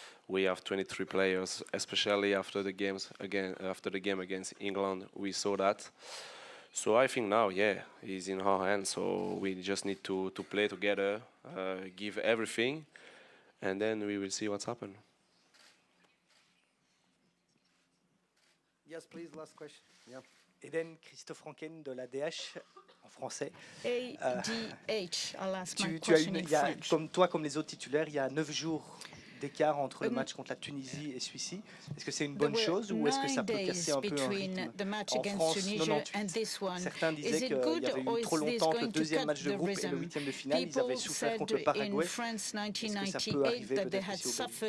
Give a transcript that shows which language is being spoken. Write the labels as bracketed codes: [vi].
[en] We have 23 players, especially after the game against England. We saw that. So I think now, yeah, it's in our hands. So we just need to play together, give everything, and then we will see what's happened. Yes, please, last question. Yeah. [fr] Eden, Christophe Ranken de l'ADH, en français. [en] ADH, I'll ask my question in French. [fr] Comme toi, comme les autres titulaires, il y a 9 jours d'écart entre le match contre la Tunisie et celui-ci. Est-ce que c'est une bonne chose ou est-ce que ça peut casser un peu un rythme? En France, 98. Certains disaient qu'il y avait eu trop longtemps entre le deuxième match de groupe et le huitième de finale. Ils avaient souffert contre le Paraguay. Est-ce que ça peut arriver peut-être ici au